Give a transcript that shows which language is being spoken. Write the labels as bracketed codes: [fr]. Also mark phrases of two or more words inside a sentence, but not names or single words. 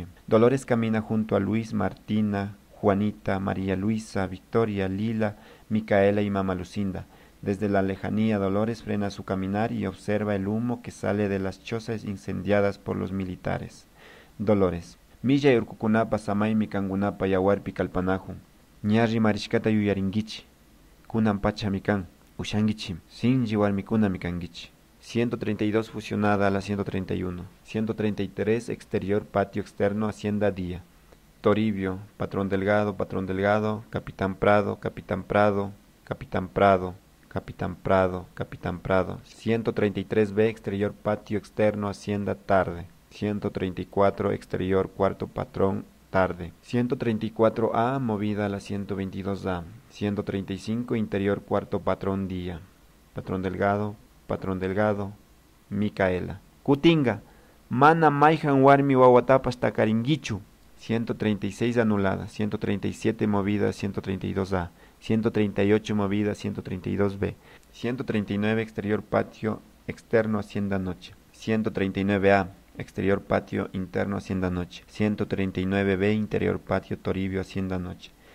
[es] Dolores camina junto a Luis, Martina, Juanita, María Luisa, Victoria, Lila, Micaela y Mama Lucinda. Desde la lejanía Dolores frena su caminar y observa el humo que sale de las chozas incendiadas por los militares. [qu] Dolores. Milla y urkukunapa samay mikangunapa yawarpi kalpanajun. Ñarri marishkata yuyaringichi. Kunan pacha mikan. ushangichi. Shinji warmikunami kangichi. [es] 132 fusionada a la 131. 133 exterior, patio externo, hacienda día. Toribio, patrón Delgado, capitán Prado, capitán Prado, capitán Prado, capitán Prado, capitán Prado. 133B exterior, patio externo, hacienda tarde. 134 exterior, cuarto patrón, tarde. 134A movida a la 122A. 135 interior, cuarto patrón, día. Patrón Delgado, Micaela. [qu] Kutinga, mana maijan warmi wawatapas takaringichu. [es] 136 anulada, 137 movida, 132A, 138 movida, 132B, 139 exterior patio externo hacienda noche, 139A exterior patio interno hacienda noche, 139B interior patio Toribio hacienda noche,